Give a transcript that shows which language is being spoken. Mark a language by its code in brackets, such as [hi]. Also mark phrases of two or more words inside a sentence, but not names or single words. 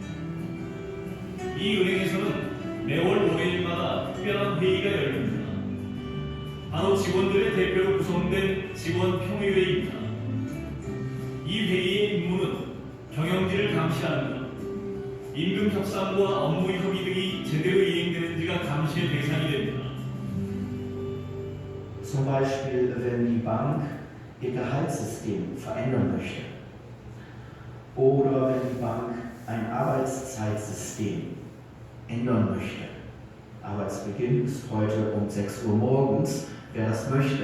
[ko] 이 은행에서는 매월 월요일마다 특별한 회의가 열립니다. 바로 직원들의 대표로 구성된 직원평의회입니다. 이 회의의 임무는 경영진을 감시하는 것, 임금 협상과 업무 협의 등이 제대로 이행되는지가 감시의 대상이 됩니다. [de] Zum Beispiel, wenn die Bank ihr Gehaltssystem verändern möchte. Oder wenn die Bank ein Arbeitszeitsystem ändern möchte. Arbeitsbeginn ist heute um 6 Uhr morgens, wer das möchte.